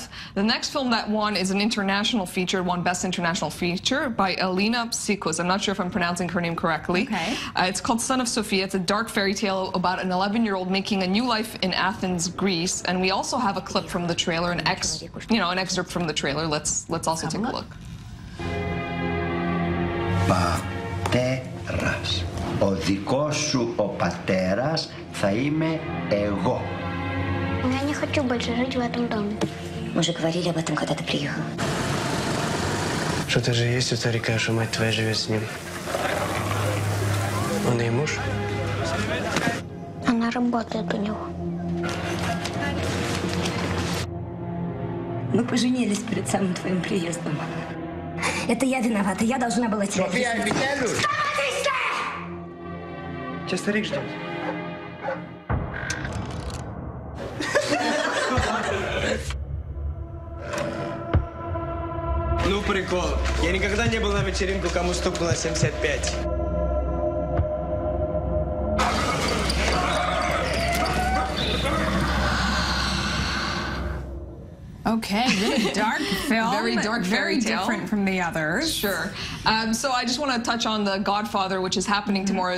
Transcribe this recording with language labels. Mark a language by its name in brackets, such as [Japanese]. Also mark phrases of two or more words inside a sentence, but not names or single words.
[English] The next film that won is an international feature. It won Best International Feature by Elena Psikos. I'm not sure if I'm pronouncing her name correctly. Okay. It's called Son of Sophia. It's a dark fairy tale about an 11-year-old making a new life in Athens, Greece. And we also have a clip from the trailer, an excerpt from the trailer. Let's also take a look. [Greek] Πατέρας. Ο δικός σου ο πατέρας θα είμαι εγώ. [Russian] Я не хочу больше жить в этом доме. Мы же говорили об этом, когда ты приехал. Что-то же есть у старика, что мать твоя живет с ним. Он и муж? Она работает у него. Мы поженились перед самым твоим приездом. Это я виновата, я должна была тебя... София, Михайлович! Тебя старик ждет. Ну, прикол. Я никогда не был на вечеринку, кому стукнуло 75. [English] Okay, really dark film. Very dark fairy tale. Very different from the others. Sure. So I just want to touch on The Godfather, which is happening tomorrow.